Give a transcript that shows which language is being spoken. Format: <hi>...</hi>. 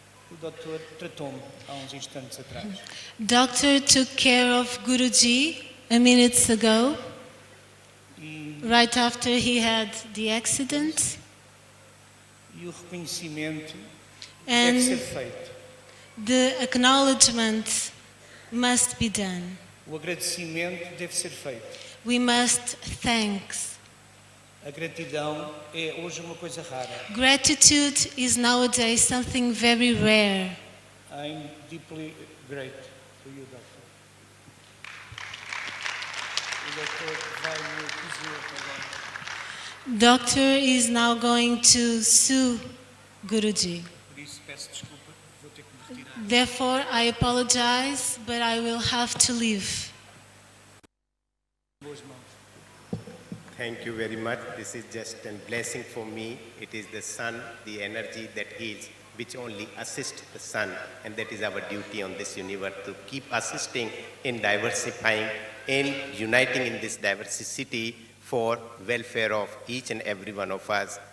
<pt>O doutor tratou-me há uns instantes atrás.</pt> <en>Doctor took care of Guruji a minute ago, right after he had the accident.</en> <pt>E o reconhecimento</pt> <en>And</en> <pt>deve ser feito.</pt> <en>the acknowledgement must be done.</en> <pt>O agradecimento deve ser feito.</pt> <en>We must thank.</en> <pt>A gratidão é hoje uma coisa rara.</pt> <en>Gratitude is nowadays something very rare. I'm deeply grateful to you, Doctor.</en> <pt>O doutor vai me dizer agora.</pt> <en>Doctor is now going to sue Guruji.</en> <pt>Por isso peço desculpa, vou ter que me retirar.</pt> <en>Therefore, I apologize, but I will have to leave.</en> <pt>Boas mãos.</pt> <en>Thank you very much. This is just a blessing for me. It is the sun, the energy that heals, which only assists the sun. And that is our duty on this universe, to keep assisting in diversifying, in uniting in this diversity for welfare of each and every one of us.</en>